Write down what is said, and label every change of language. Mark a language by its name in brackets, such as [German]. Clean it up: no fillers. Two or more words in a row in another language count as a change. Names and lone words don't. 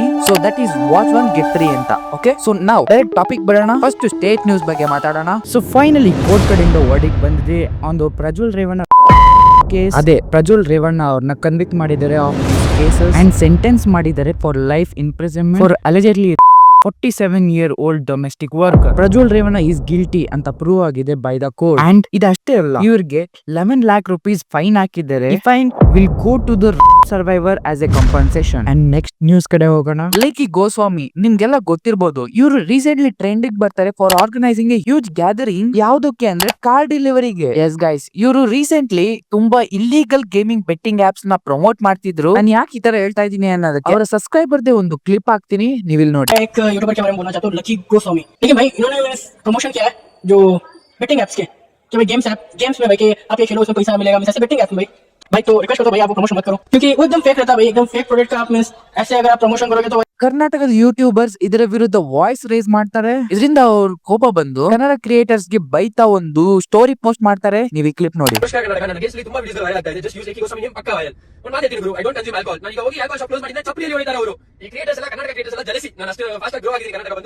[English] so that is watch one get 3 [Kannada] ಅಂತ. [English] okay, so [Kannada] ನಾವು [English] direct topic [Kannada] ಬರೋಣ. [English] first state news [Kannada] ಬಗ್ಗೆ ಮಾತಾಡೋಣ. [English] so finally court [Kannada] ಕಡೆಯಿಂದ ವರ್ಡಿಕ್ಟ್ ಬಂದಿದೆ. ಒಂದು ಪ್ರಜ್ವಲ್ ರೇವಣ್ಣ ಕೇಸ್, ಅದೇ ಪ್ರಜ್ವಲ್ ರೇವಣ್ಣ ಅವ್ರನ್ನ ಕನ್ವಿಕ್ಟ್ ಮಾಡಿದ್ದಾರೆ [English] of cases and sentence [Kannada] ಮಾಡಿದ್ದಾರೆ [English] for life imprisonment for allegedly 47-year-old domestic worker. [Kannada] ಪ್ರಜ್ವಲ್ ರೇವಣ್ಣ [English] is guilty [Kannada] ಅಂತ ಪ್ರೂವ್ ಆಗಿದೆ [English] by the court. [Kannada] ಅಂಡ್ ಇದಷ್ಟೇ ಅಲ್ಲ, ಇವ್ರಿಗೆ [English] 11 lakh rupees [Kannada] ಫೈನ್ ಹಾಕಿದ್ದಾರೆ. ಈ [English] fine will go to the survivor as a compensation. and next news [Kannada] ಕಡೆ ಹೋಗೋಣ. ಲೇಖಿ ಗೋಸ್ವಾಮಿ ನಿಮ್ಗೆಲ್ಲ ಗೊತ್ತಿರಬಹುದು. ಇವರು ರೀಸೆಂಟ್ಲಿ ಟ್ರೆಂಡಿಗೆ ಬರ್ತಾರೆ [English] for organizing a huge gathering. [Kannada] ಯಾವ್ದಕ್ಕೆ ಅಂದ್ರೆ [English] car delivery. yes guys, [Kannada] ಇವರು ರೀಸೆಂಟ್ಲಿ ತುಂಬಾ [English] illegal gaming betting apps [Kannada] ನ ಪ್ರಮೋಟ್ ಮಾಡ್ತಿದ್ರು. ನಾನು ಯಾಕೆ ಈ ತರ ಹೇಳ್ತಾ ಇದೀನಿ ಅನ್ನೋದಕ್ಕೆ ಅವರ ಸಬ್ಸ್ಕ್ರೈಬರ್ ಒಂದು ಕ್ಲಿಪ್ ಹಾಕ್ತೀನಿ, ನೀವು ಇಲ್ಲಿ ನೋಡಿ. [Hindi] यूट्यूबर के बारे में बोलना चाहता हूँ, लकी गोस्वामी। लेकिन भाई इन्होंने प्रमोशन किया है जो [English] betting apps [Hindi] के, कि भाई गेम्स में भाई कि आप ये खेलो उसमें पैसा मिलेगा, ऐसे [English] betting apps [Hindi] में भाई तो रिक्वेस्ट करता हूँ भाई आप प्रमोशन मत करो, क्योंकि वो एकदम फेक रहता है भाई, एकदम [English] fake product [Hindi] का आप मींस ऐसे अगर आप प्रमोशन करोगे तो [Kannada] ಕರ್ನಾಟಕದ ಯೂಟ್ಯೂಬರ್ಸ್ ಇದರ ವಿರುದ್ಧ [English] voice raise [Kannada] ಮಾಡ್ತಾರೆ. ಇದರಿಂದ ಅವ್ರ ಕೋಪ ಬಂದು ಕನ್ನಡ ಕ್ರಿಯೇಟರ್ಸ್ ಗೆ ಬೈತಾ ಒಂದು [English] story post [Kannada] ಮಾಡ್ತಾರೆ. ನೀವು ಈ ಕ್ಲಿಪ್ ನೋಡಿ. ತುಂಬಾ [English] videos viral [Kannada] ಆಗ್ತಾ ಇದೆ. [English] just use [Kannada] ಲೇಖಿ ಗೋಸ್ವಾಮಿ ನೇಮ್ ಪಕ್ಕಾ ವೈರಲ್. ಒಂದು ಮಾತು ಹೇಳ್ತೀನಿ ಗುರು, [English] I don't consume alcohol. [Kannada] ನಾನು ಈಗ ಹೋಗಿ [English] alcohol shop close [Kannada] ಮಾಡಿದ್ರೆ ಚಪ್ಪಲಿಯಲ್ಲಿ ಹೊಡಿತಾರೆ ಅವರು. ಈ ಕ್ರಿಯೇಟರ್ಸ್ ಎಲ್ಲ ಕನ್ನಡ ಕ್ರಿಯೇಟರ್ಸ್ ಎಲ್ಲ ಜೆಲಸಿ. ನಾನು ಅಷ್ಟು ಫಾಸ್ಟ್ ಆಗಿ ಗ್ರೋ ಆಗಿದ್ದೀನಿ ಕನ್ನಡ ಬಂದು.